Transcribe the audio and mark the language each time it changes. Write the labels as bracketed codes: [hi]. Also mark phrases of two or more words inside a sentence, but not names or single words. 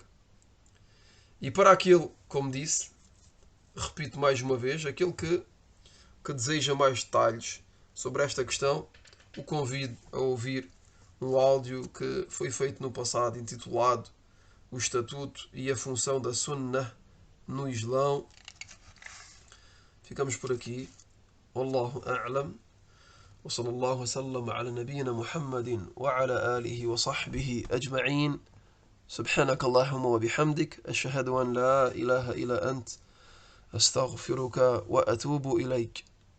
[pt] E para aquele, como disse, repito mais uma vez, aquele que deseja mais detalhes sobre esta questão, o convido a ouvir um áudio que foi feito no passado, intitulado O Estatuto e a Função da Sunnah no Islão. Ficamos por aqui. [ar] والله أعلم. وصلى الله وسلم على نبينا محمد وعلى آله وصحبه أجمعين. سبحانك اللهم وبحمدك أشهد أن لا إله إلا أنت أستغفرك وأتوب إليك.